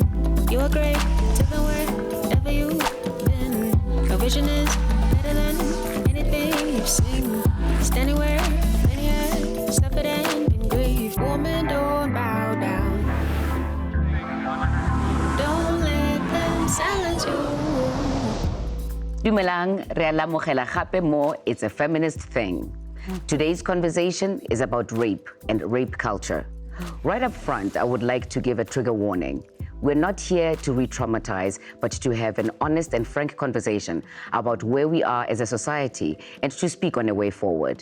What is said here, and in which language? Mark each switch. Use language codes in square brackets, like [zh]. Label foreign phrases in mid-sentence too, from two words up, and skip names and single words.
[en] You are great to the wherever you've been. Your vision is better than anything you've seen. Standing where many have suffered and been grieved. Woman, don't bow down. Don't let them silence you. [tn] Dumelang, re a lamogela gape mo It's a Feminist Thing. [en] Today's conversation is about rape and rape culture. Right up front, I would like to give a trigger warning. We're not here to re-traumatize, but to have an honest and frank conversation about where we are as a society and to speak on a way forward.